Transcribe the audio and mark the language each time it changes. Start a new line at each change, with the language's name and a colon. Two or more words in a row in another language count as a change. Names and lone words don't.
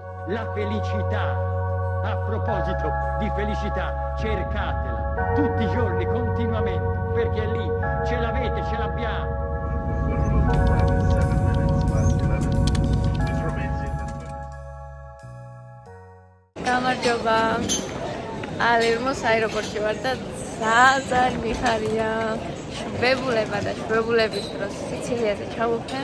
Italian: la felicità. A proposito di felicità, cercatela tutti i giorni, continuamente, perché è lì, ce l'avete, ce l'abbiamo.
Georgian: გამარჯობა. ალერმოს აეროპორტში ვარ და ძალიან მიხარია. შვებულება და შვებულების დროს სიცილიაზე ჩავუფრენა.